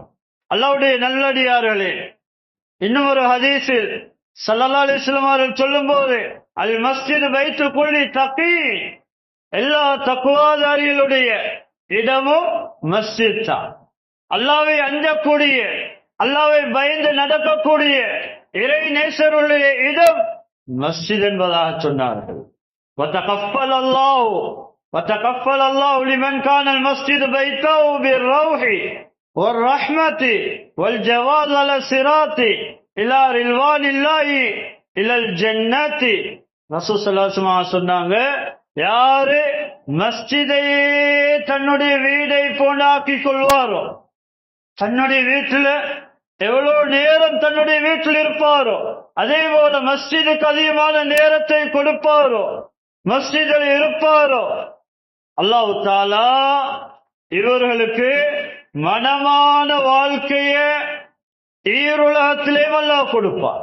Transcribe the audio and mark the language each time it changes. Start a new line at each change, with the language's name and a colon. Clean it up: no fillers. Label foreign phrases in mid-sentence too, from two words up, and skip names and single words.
Tamil: அல்லாஹ்வுடைய நல்லடியார்களே, இன்னும் ஒரு ஹதீஸில்
Arabic: صلى الله عليه وسلم
Tamil: அவர்கள் சொல்லும்போது,
Arabic: المسجد بيت كل تقي,
Tamil: எல்லா தக்வாதாரிகளுடைய இடமும் மஸ்ஜித் தான். அல்லாஹ்வை அஞ்சக்கூடிய, அல்லாஹ்வை பயந்து நடக்கக்கூடிய இறை நேசருடைய இடம் மஸ்ஜித் என்பதாக சொன்னார்கள்.
Arabic: وتكفل الله لمن كان المسجد بيته بالروح والرحمة والجواز على الصراط إلى رضوان الله إلى الجنة.
Tamil: ரசூல்
Arabic: صلى الله عليه وسلم
Tamil: சொன்னாங்க, யாரு மஸ்ஜிதையே தன்னுடைய வீடை போலாக்கிக் கொள்வாரோ, தன்னுடைய வீட்டில் எவ்வளவு நேரம் தன்னுடைய வீட்டில் இருப்பாரோ, அதே போல மஸ்ஜிதுக்கு அதிகமான நேரத்தை கொடுப்பாரோ, மஸ்ஜிதில் இருப்பாரோ,
Arabic: الله تعالى
Tamil: இவர்களுக்கு மனமான வாழ்க்கையை ஈருலகத்திலே அல்லாஹ் கொடுப்பார்.